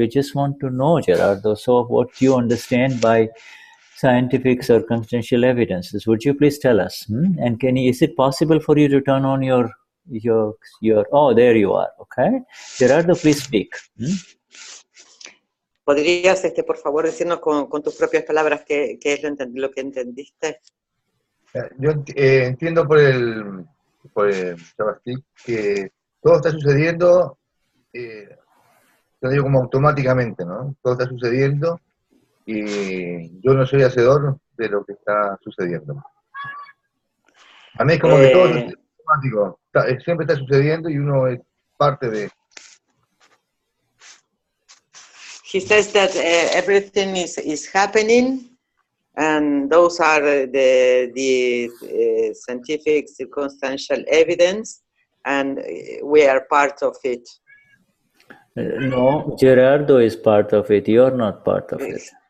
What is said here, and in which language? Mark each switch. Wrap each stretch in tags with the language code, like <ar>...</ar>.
<en>We just want to know, Gerardo, so what you understand by scientific circumstantial evidences. Would you please tell us? And is it possible for you to turn on your oh, there you are, okay? Gerardo, please speak.</en> <es>¿Podrías, por favor, decirnos con tus propias palabras qué es lo que entendiste? Yo entiendo por el Javastic que todo está sucediendo, lo digo como automáticamente, ¿no? Todo está sucediendo y yo no soy hacedor de lo que está sucediendo. A mí es como que todo es automático, siempre está sucediendo y uno es parte de...</es> <en>He says that everything is happening, and those are the scientific circumstantial evidence, and we are part of it. No, Gerardo is part of it. You are not part of it.</en>